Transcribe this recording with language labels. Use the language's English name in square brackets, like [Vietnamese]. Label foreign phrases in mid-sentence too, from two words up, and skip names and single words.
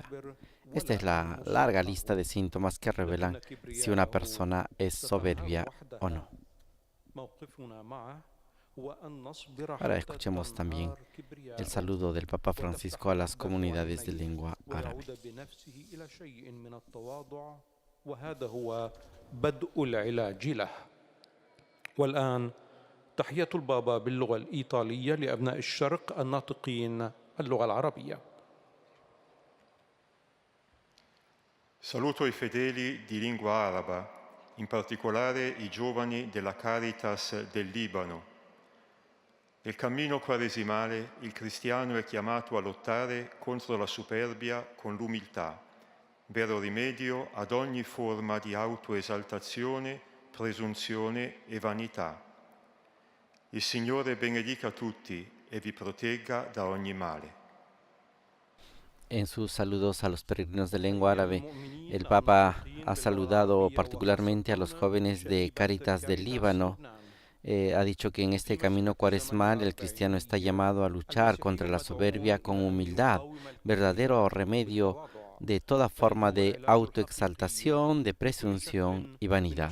[Spanish] Esta es la larga lista de síntomas que revelan si una persona es soberbia o no. Ahora escuchemos también el saludo del Papa Francisco a las comunidades de lengua árabe. [Arabic] وهذا هو بدء العلاج له. والآن تحية البابا باللغة الإيطالية لأبناء الشرق الناطقين اللغة العربية. [Italian] Saluto i fedeli di lingua araba, in particolare i giovani della Caritas del Libano. Nel cammino quaresimale il cristiano è chiamato a lottare contro la superbia con l'umiltà, vero rimedio ad ogni forma di autoesaltazione, presunzione e vanità. Il Signore benedica tutti e vi protegga da ogni male. [Spanish] En sus saludos a los peregrinos de lengua árabe, el Papa ha saludado particularmente a los jóvenes de Cáritas del Líbano. Ha dicho que en este camino cuaresmal el cristiano está llamado a luchar contra la soberbia con humildad, verdadero remedio de toda forma de autoexaltación, de presunción y vanidad.